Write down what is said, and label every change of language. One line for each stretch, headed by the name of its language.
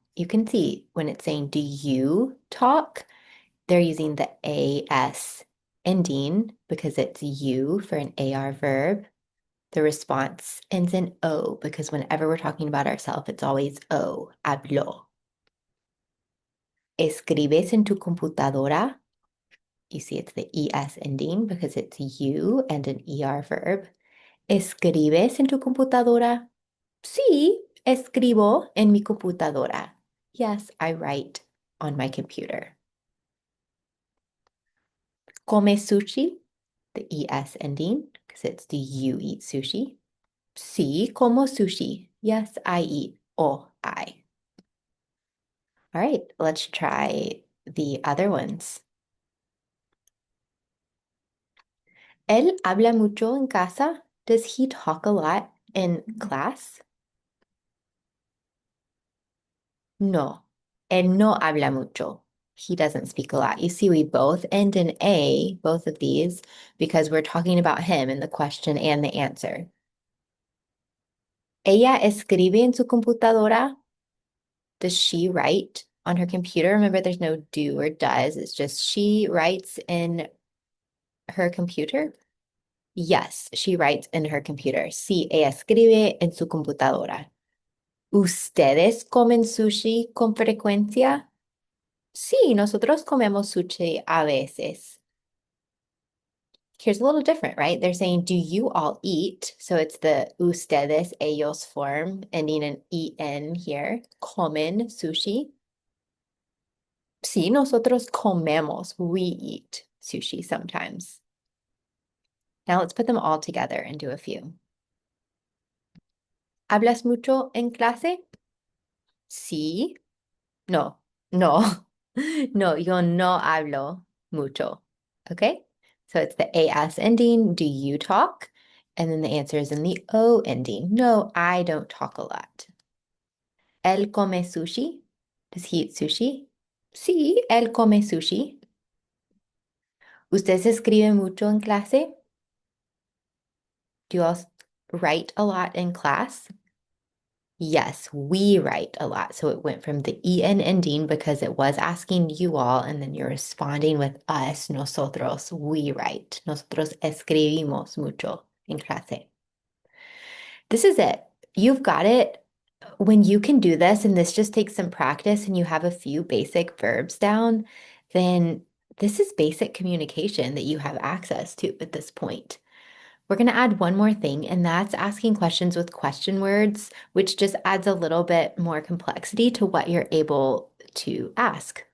English: You can see when it's saying, do you talk? They're using the AS ending because it's you for an AR verb. The response ends in O because whenever we're talking about ourselves, it's always O, hablo.
Spanish: ¿Escribes en tu computadora?
English: You see it's the ES ending because it's you and an ER verb.
Spanish: ¿Escribes en tu computadora? Sí, escribo en mi computadora.
English: Yes, I write on my computer.
Spanish: Come sushi,
English: the ES ending, because it's do you eat sushi?
Spanish: Sí, como sushi.
English: Yes, I eat. O I. All right, let's try the other ones.
Spanish: Él habla mucho en casa.
English: Does he talk a lot in class?
Spanish: No, él no habla mucho.
English: He doesn't speak a lot. You see, we both end in A, both of these, because we're talking about him in the question and the answer.
Spanish: Ella escribe en su computadora.
English: Does she write on her computer? Remember, there's no do or does. It's just she writes in her computer. Yes, she writes in her computer.
Spanish: Sí, ella escribe en su computadora. ¿Ustedes comen sushi con frecuencia? Sí, nosotros comemos sushi a veces.
English: Here's a little different, right? They're saying, do you all eat? So it's the ustedes, ellos form, ending in en here.
Spanish: Comen sushi. Sí, nosotros comemos.
English: We eat sushi sometimes. Now let's put them all together and do a few.
Spanish: ¿Hablas mucho en clase? Sí. No, no, no, yo no hablo mucho.
English: Okay? So it's the AS ending. Do you talk? And then the answer is in the O ending. No, I don't talk a lot.
Spanish: Él come sushi.
English: Does he eat sushi?
Spanish: Sí, él come sushi. ¿Usted se escribe mucho en clase?
English: Do you all write a lot in class? Yes, we write a lot. So it went from the en ending because it was asking you all, and then you're responding with us, nosotros, we write.
Spanish: Nosotros escribimos mucho en clase.
English: This is it. You've got it. When you can do this, and this just takes some practice, and you have a few basic verbs down, then this is basic communication that you have access to at this point. We're going to add one more thing, and that's asking questions with question words, which just adds a little bit more complexity to what you're able to ask.